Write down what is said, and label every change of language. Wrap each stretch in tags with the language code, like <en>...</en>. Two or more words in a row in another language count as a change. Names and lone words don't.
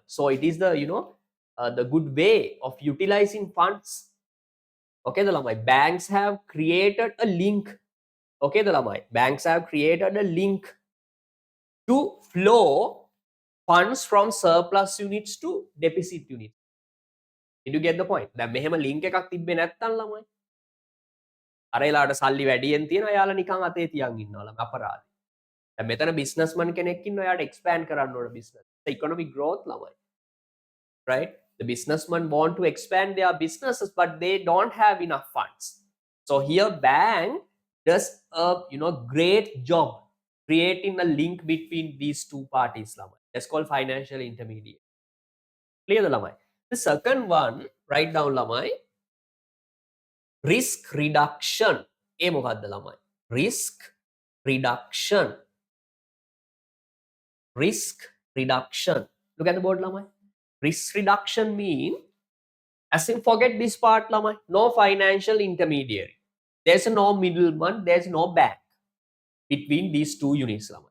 <en>So it is the, you know, the good way of utilizing funds. Okay, the ළමයි. Banks have created a link. Okay, the ළමයි. Banks have created a link to flow funds from surplus units to deficit units. Did you get the point?</en> <si>දැන් මෙහෙම link එකක් තිබ්බේ නැත්තම් ළමයි, අර එලාට සල්ලි වැඩියෙන් තියෙනවා, යාලා නිකන් අතේ තියන් ඉන්නවා ළමයි, අපරාධයි. දැන් මෙතන businessman කෙනෙක් ඉන්නවා, යාට expand කරන්න ඕන business.</si> <en>The economic growth, ළමයි. Right? The businessmen want to expand their businesses, but they don't have enough funds. So here bank does a, you know, great job creating a link between these two parties, ළමයි. That's called financial intermediate. Clear the ළමයි? The second one, write down ළමයි, risk reduction.</en> <si>ඒ මොකක්ද ළමයි?</si> <en>Risk reduction. Risk reduction. Look at the board, ළමයි. Risk reduction mean, as in, forget this part, ළමයි. No financial intermediary. There's no middleman, there's no bank between these two units, ළමයි.</en>